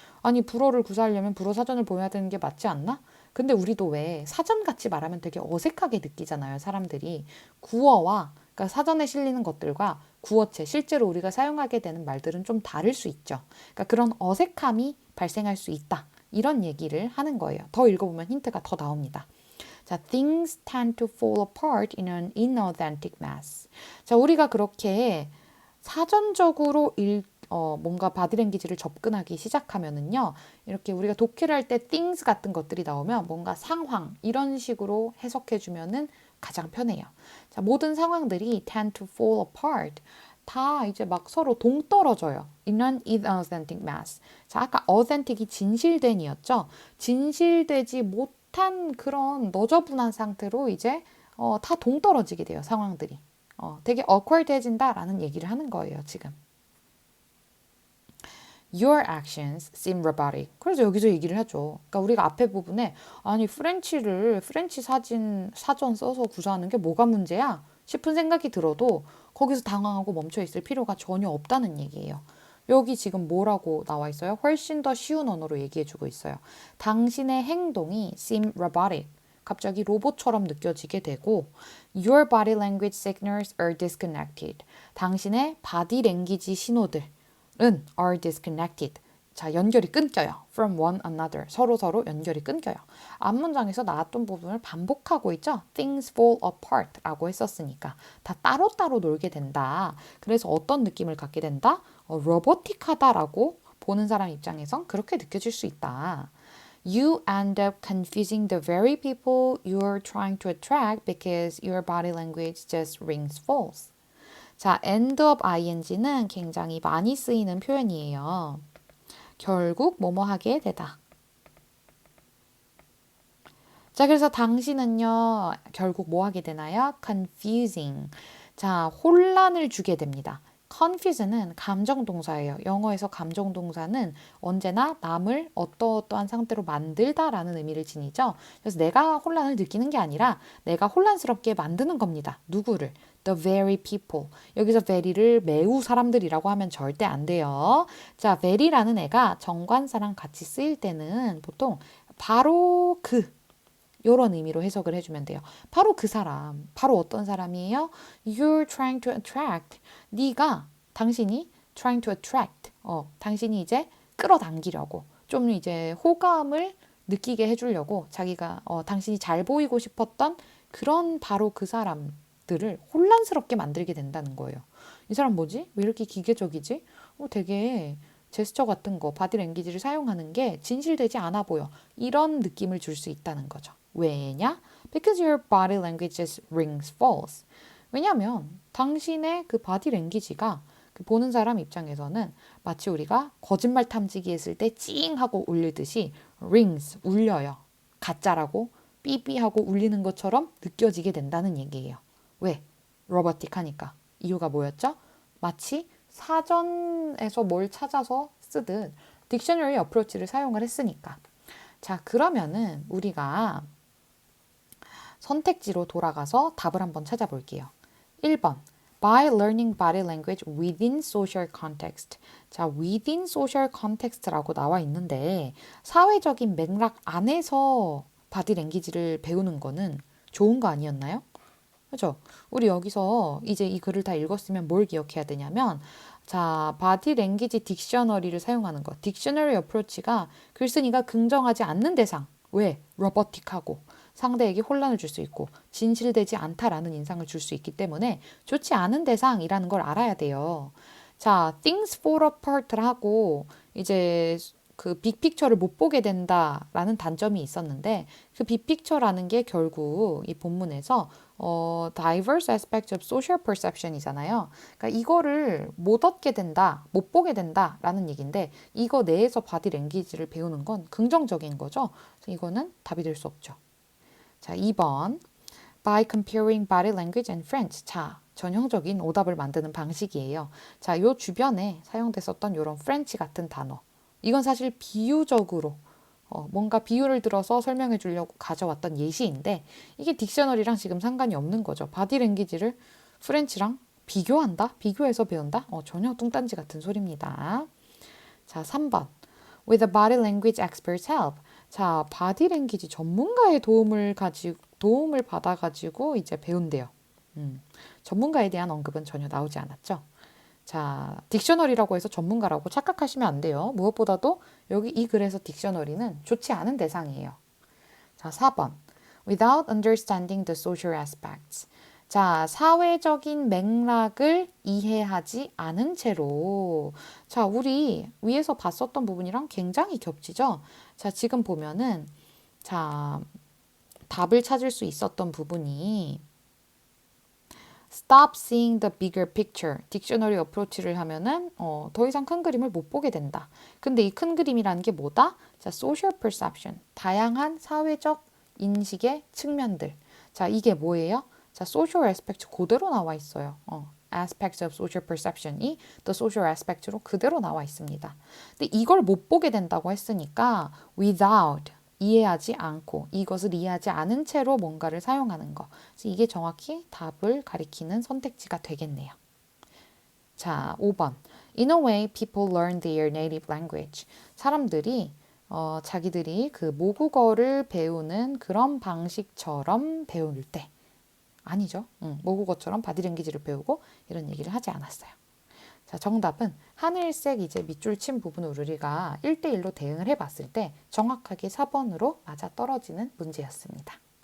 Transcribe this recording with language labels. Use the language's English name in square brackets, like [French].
[Korean] 아니, 불어를 구사하려면 불어 사전을 보여야 되는 게 맞지 않나? 근데 우리도 왜 사전같이 말하면 되게 어색하게 느끼잖아요. 사람들이. 구어와 그러니까 사전에 실리는 것들과 구어체, 실제로 우리가 사용하게 되는 말들은 좀 다를 수 있죠. 그러니까 그런 어색함이 발생할 수 있다. 이런 얘기를 하는 거예요. 더 읽어보면 힌트가 더 나옵니다. [English] 자, things tend to fall apart in an inauthentic mass. [Korean] 자, 우리가 그렇게 사전적으로 뭔가 바디랭귀지를 접근하기 시작하면은요, 이렇게 우리가 독해를 할 때 things 같은 것들이 나오면 뭔가 상황, 이런 식으로 해석해주면은 가장 편해요. 자, 모든 상황들이 [English] tend to fall apart. [Korean] 다 이제 막 서로 동떨어져요. [English] In an inauthentic mass. [Korean] 자, 아까 authentic이 진실된이었죠. 진실되지 못한 그런 너저분한 상태로 이제 다 동떨어지게 돼요. 상황들이. 되게 awkward해진다라는 얘기를 하는 거예요, 지금. [English] Your actions seem robotic. [Korean] 그래서 여기서 얘기를 하죠. 그러니까 우리가 앞에 부분에 아니 프렌치 사전 써서 구사하는 게 뭐가 문제야? 싶은 생각이 들어도 거기서 당황하고 멈춰 있을 필요가 전혀 없다는 얘기예요. 여기 지금 뭐라고 나와 있어요? 훨씬 더 쉬운 언어로 얘기해주고 있어요. 당신의 행동이 [English] seem robotic. [Korean] 갑자기 로봇처럼 느껴지게 되고 [English] Your body language signals are disconnected. [Korean] 당신의 바디 랭귀지 신호들은 [English] are disconnected. [Korean] 자, 연결이 끊겨요. [English] From one another. [Korean] 서로 연결이 끊겨요. 앞문장에서 나왔던 부분을 반복하고 있죠. [English] Things fall apart [Korean] 라고 했었으니까. 다 따로따로 놀게 된다. 그래서 어떤 느낌을 갖게 된다? 로보틱하다라고 보는 사람 입장에선 그렇게 느껴질 수 있다. [English] You end up confusing the very people you're trying to attract because your body language just rings false. [Korean] 자, end up ing는 굉장히 많이 쓰이는 표현이에요. 결국 뭐뭐 하게 되다. 자, 그래서 당신은요, 결국 뭐 하게 되나요? confusing. 자, 혼란을 주게 됩니다. confuse는 감정동사예요. 영어에서 감정동사는 언제나 남을 어떠한 상태로 만들다라는 의미를 지니죠. 그래서 내가 혼란을 느끼는 게 아니라 내가 혼란스럽게 만드는 겁니다. 누구를? [English] The very people. [Korean] 여기서 very를 매우 사람들이라고 하면 절대 안 돼요. 자, very라는 애가 정관사랑 같이 쓰일 때는 보통 바로 이런 의미로 해석을 해주면 돼요. 바로 그 사람, 바로 어떤 사람이에요? [English] You're trying to attract. [Korean] 당신이 [English] trying to attract. [Korean] 당신이 이제 끌어당기려고 좀 이제 호감을 느끼게 해주려고 자기가 당신이 잘 보이고 싶었던 그런 바로 그 사람들을 혼란스럽게 만들게 된다는 거예요. 이 사람 뭐지? 왜 이렇게 기계적이지? 되게 제스처 같은 거, 바디랭귀지를 사용하는 게 진실되지 않아 보여. 이런 느낌을 줄 수 있다는 거죠. [English] 왜냐? Because your body language just rings false. [Korean] 왜냐하면 당신의 그 바디랭귀지가 그 보는 사람 입장에서는 마치 우리가 거짓말 탐지기 했을 때 찡 하고 울리듯이 rings, 울려요. 가짜라고 삐삐하고 울리는 것처럼 느껴지게 된다는 얘기예요. 왜? 로버틱하니까. 이유가 뭐였죠? 마치 사전에서 뭘 찾아서 쓰듯 딕셔너리 어프로치를 사용을 했으니까. 자, 그러면은 우리가 선택지로 돌아가서 답을 한번 찾아볼게요. 1번. [English] By learning body language within social context. [Korean] 자, [English] within social context [Korean] 라고 나와 있는데 사회적인 맥락 안에서 바디 랭귀지를 배우는 거는 좋은 거 아니었나요? 그죠? 우리 여기서 이제 이 글을 다 읽었으면 뭘 기억해야 되냐면 자, 바디 랭귀지 딕셔너리를 사용하는 것. 딕셔너리 어프로치가 글쓴이가 긍정하지 않는 대상. 왜? 로버틱하고 상대에게 혼란을 줄 수 있고 진실되지 않다라는 인상을 줄 수 있기 때문에 좋지 않은 대상이라는 걸 알아야 돼요. 자, [English] things fall apart [Korean] 를 하고 이제 그 빅픽처를 못 보게 된다라는 단점이 있었는데 그 빅픽처라는 게 결국 이 본문에서 [English] diverse aspects of social perception [Korean] 이잖아요. 그러니까 이거를 못 얻게 된다, 못 보게 된다라는 얘기인데 이거 내에서 바디 랭귀지를 배우는 건 긍정적인 거죠. 그래서 이거는 답이 될 수 없죠. 자, 2번. [English] By comparing body language and French. [Korean] 자, 전형적인 오답을 만드는 방식이에요. 자, 요 주변에 사용됐었던 요런 French 같은 단어. 이건 사실 비유적으로 뭔가 비유를 들어서 설명해 주려고 가져왔던 예시인데 이게 딕셔너리랑 지금 상관이 없는 거죠. 바디랭귀지를 프렌치랑 비교한다? 비교해서 배운다? 전혀 뚱딴지 같은 소리입니다. 자, 3번. [English] With a body language expert's help. [Korean] 자, 바디랭귀지 전문가의 도움을 받아가지고 이제 배운대요. 전문가에 대한 언급은 전혀 나오지 않았죠. 자, 딕셔너리라고 해서 전문가라고 착각하시면 안 돼요. 무엇보다도 여기 이 글에서 딕셔너리는 좋지 않은 대상이에요. [English] 자, 4번. Without understanding the social aspects. [Korean] 자, 사회적인 맥락을 이해하지 않은 채로. 자, 우리 위에서 봤었던 부분이랑 굉장히 겹치죠? 자, 지금 보면은, 자, 답을 찾을 수 있었던 부분이 [English] Stop seeing the bigger picture. [Korean] 딕셔너리 어프로치를 하면은 더 이상 큰 그림을 못 보게 된다. 근데 이 큰 그림이라는 게 뭐다? 자, social perception. 다양한 사회적 인식의 측면들. 자, 이게 뭐예요? 자, social aspect 그대로 나와 있어요. [English] aspects of social perception [Korean] 이 [English] the social aspect [Korean] 로 그대로 나와 있습니다. 근데 이걸 못 보게 된다고 했으니까 without 이해하지 않고 이것을 이해하지 않은 채로 뭔가를 사용하는 거. 그래서 이게 정확히 답을 가리키는 선택지가 되겠네요. 자, 5번. [English] In a way, people learn their native language. [Korean] 사람들이 자기들이 그 모국어를 배우는 그런 방식처럼 배울 때 아니죠. 모국어처럼 바디랭귀지를 배우고 이런 얘기를 하지 않았어요. 자, 정답은 하늘색 이제 밑줄 친 부분을 우리가 1대1로 대응을 해봤을 때 정확하게 4번으로 맞아 떨어지는 문제였습니다.